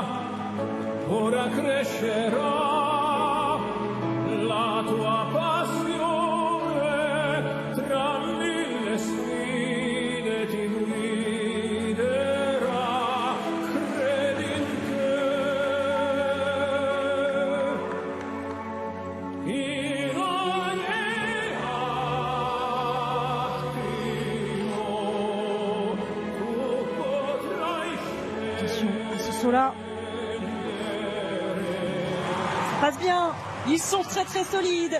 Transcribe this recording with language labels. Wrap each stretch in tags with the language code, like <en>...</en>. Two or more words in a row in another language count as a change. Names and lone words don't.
<it>Ora crescerà la tua passione, tra mille sfide ti guiderà. Credi in te, in ogni</it> <fr>Là, ça passe bien, ils sont très très solides.</fr>